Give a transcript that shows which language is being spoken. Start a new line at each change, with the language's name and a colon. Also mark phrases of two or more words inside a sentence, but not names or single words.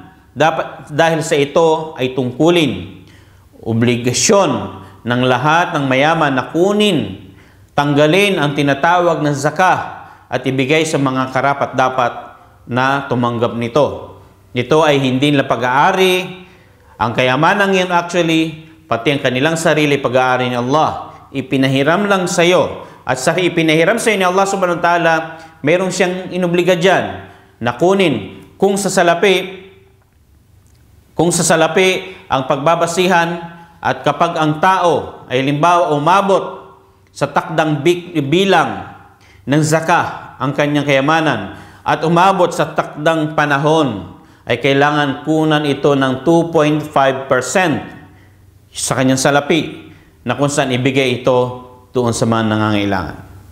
Filipino: Dapat, dahil sa ito ay tungkulin, obligasyon ng lahat ng mayaman na kunin, tanggalin ang tinatawag na zakah at ibigay sa mga karapat-dapat na tumanggap nito. Ito ay hindi nila pag-aari. Ang kayamanan ngayon actually, pati ang kanilang sarili pag-aari ni Allah, ipinahiram lang sa iyo. At sa ipinahiram sa iyo ni Allah
Arabic: سبحانه وتعالى,
Filipino: mayroon siyang inobliga dyan na kunin. Kung sa salapi ang pagbabasihan at kapag ang tao ay halimbawa umabot sa takdang bilang ng zakah ang kanyang kayamanan at umabot sa takdang panahon, ay kailangan kunan ito ng 2.5% sa kanyang salapi na kung saan ibigay ito doon sa mga nangangailangan.